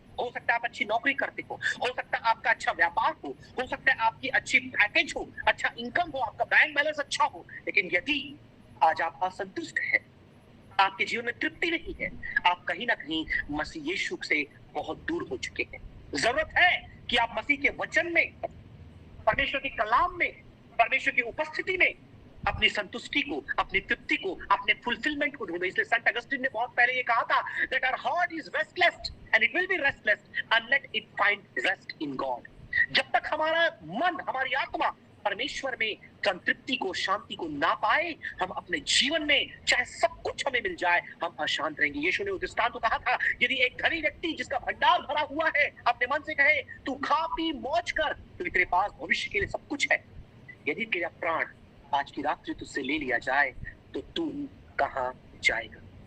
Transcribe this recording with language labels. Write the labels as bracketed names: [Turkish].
[Hindi] हो सकता है आप अच्छी नौकरी करते हो सकता है आपका अच्छा व्यापार हो सकता है आपकी अच्छी पैकेज हो, अच्छा इनकम हो, आपका बैंक बैलेंस अच्छा हो, लेकिन यदि आज आप असंतुष्ट हैं, आपके जीवन में तृप्ति नहीं है, आप कहीं ना कहीं मसीह यीशु से बहुत दूर हो चुके हैं। जरूरत है कि आप मसीह के वचन में, परमेश्वर के कलाम में, परमेश्वर की उपस्थिति में अपनी संतुष्टि को, अपनी तृप्ति को, अपने फुलफिलमेंट को ढूंढो। इसलिए संत अगस्टिन ने बहुत पहले ये कहा था, [English] that our heart is restless and it will be restless unless it find rest in God। [Hindi] जब तक हमारा मन, हमारी आत्मा परमेश्वर में संतृप्ति को, शांति को ना पाए, हम अपने जीवन में चाहे सब कुछ हमें मिल जाए, हम अशांत रहेंगे। यीशु ने उस दृष्टांत को कहा था, यदि एक धनी व्यक्ति जिसका भंडार भरा हुआ है अपने मन से कहे तू खा पी मौज कर, तो तेरे पास भविष्य के लिए सब कुछ है, यदि तेरा प्राण आज की रात्रि तुझसे ले लिया जाए तो तू कहां जाएगा।